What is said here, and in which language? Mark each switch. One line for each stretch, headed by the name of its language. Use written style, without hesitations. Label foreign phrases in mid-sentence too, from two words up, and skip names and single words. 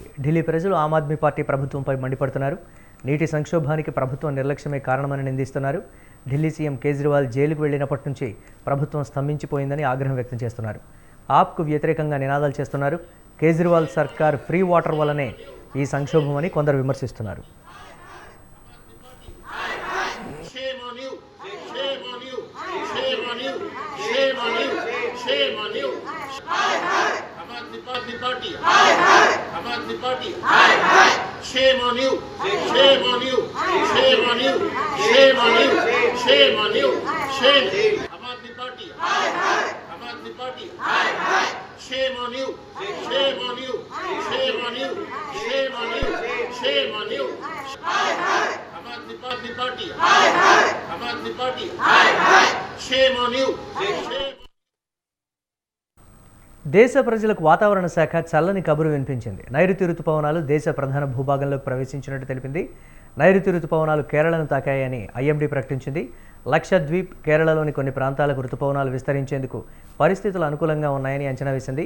Telugu: ఢిల్లీ ప్రజలు ఆమ్ ఆద్మీ పార్టీ ప్రభుత్వంపై మండిపడుతున్నారు. నీటి సంక్షోభానికి ప్రభుత్వం నిర్లక్ష్యమే కారణమని నిందిస్తున్నారు. ఢిల్లీ సీఎం కేజ్రీవాల్ జైలుకు వెళ్లినప్పటి నుంచి ప్రభుత్వం స్తంభించిపోయిందని ఆగ్రహం వ్యక్తం చేస్తున్నారు. ఆప్కు వ్యతిరేకంగా నినాదాలు చేస్తున్నారు. కేజ్రీవాల్ సర్కార్
English: free water
Telugu: వల్లనే ఈ సంక్షోభమని కొందరు విమర్శిస్తున్నారు.
Hindi: Party. Hi, hi. Aam Aadmi Party. Hi, hi.
English: Shame on you. Shame on you. Shame on you. Shame on you. Shame on you. Shame.
Hindi: Aam Aadmi Party. Hi, hi. Aam Aadmi Party. Hi, hi.
English: Shame on you. Shame on you. Shame on you. Shame on you. Shame on you.
Hindi: Hi, hi. Aam Aadmi Party. Hi, hi. Aam Aadmi Party. Hi, hi.
English: Shame on you. Shame.
Telugu: దేశ ప్రజలకు వాతావరణ శాఖ చల్లని కబురు వినిపించింది. నైరుతి రుతుపవనాలు దేశ ప్రధాన భూభాగంలోకి ప్రవేశించినట్టు తెలిపింది. నైరుతి రుతుపవనాలు కేరళను తాకాయని ఐఎండీ ప్రకటించింది. లక్షద్వీప్, కేరళలోని కొన్ని ప్రాంతాలకు రుతుపవనాలు విస్తరించేందుకు పరిస్థితులు అనుకూలంగా ఉన్నాయని అంచనా వేసింది.